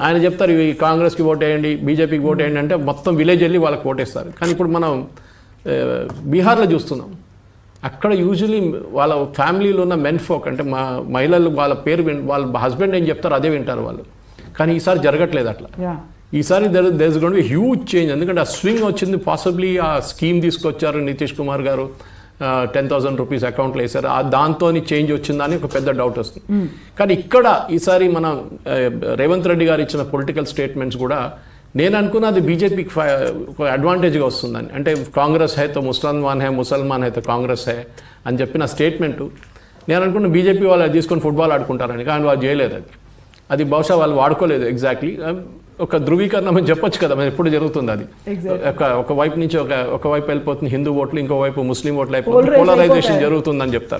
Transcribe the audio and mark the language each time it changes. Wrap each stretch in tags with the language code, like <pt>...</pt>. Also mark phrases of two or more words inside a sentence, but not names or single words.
<te>ఆయన చెప్తారు ఈ కాంగ్రెస్కి ఓటేయండి, బీజేపీకి ఓటేయండి అంటే మొత్తం విలేజ్ వెళ్ళి వాళ్ళకి ఓటేస్తారు. కానీ ఇప్పుడు మనం బీహార్లో చూస్తున్నాం, అక్కడ యూజువలీ వాళ్ళ ఫ్యామిలీలో ఉన్న</te> <en>men folk</en> <te>అంటే మా మహిళలు వాళ్ళ పేరు వాళ్ళ హస్బెండ్ ఏం చెప్తారు అదే వింటారు వాళ్ళు. కానీ ఈసారి జరగట్లేదు అట్లా. ఈసారి</te> <en>there is going to be huge change.</en> <te>ఎందుకంటే ఆ స్వింగ్ వచ్చింది. పాసిబ్లీ ఆ స్కీమ్ తీసుకొచ్చారు నితీష్ కుమార్ గారు, 10,000 రూపీస్ అకౌంట్లో వేశారు, దాంతో చేంజ్ వచ్చిందని ఒక పెద్ద డౌట్ వస్తుంది. కానీ ఇక్కడ ఈసారి మనం రేవంత్ రెడ్డి గారు ఇచ్చిన</te> <en>political statements</en> <te>కూడా నేను అనుకున్నది బీజేపీకి ఒక అడ్వాంటేజ్గా వస్తుందని. అంటే</te> <hi>कांग्रेस है तो मुसलमान है, मुसलमान है तो कांग्रेस है</hi> <te>అని చెప్పిన స్టేట్మెంటు నేను అనుకున్న బీజేపీ వాళ్ళు తీసుకొని ఫుట్బాల్ ఆడుకుంటారని. కానీ వాళ్ళు చేయలేదు. అది బహుశా వాళ్ళు వాడుకోలేదు ఎగ్జాక్ట్లీ. ఒక ధృవీకరణ అని చెప్పొచ్చు కదా, మరి ఎప్పుడు జరుగుతుంది అది. ఒక వైపు నుంచి ఒక వైపు వెళ్ళిపోతుంది హిందూ ఓట్లు, ఇంకో వైపు ముస్లిం ఓట్లు అయిపోతుంది, పోలరైజేషన్ జరుగుతుందని చెప్తారు.</te>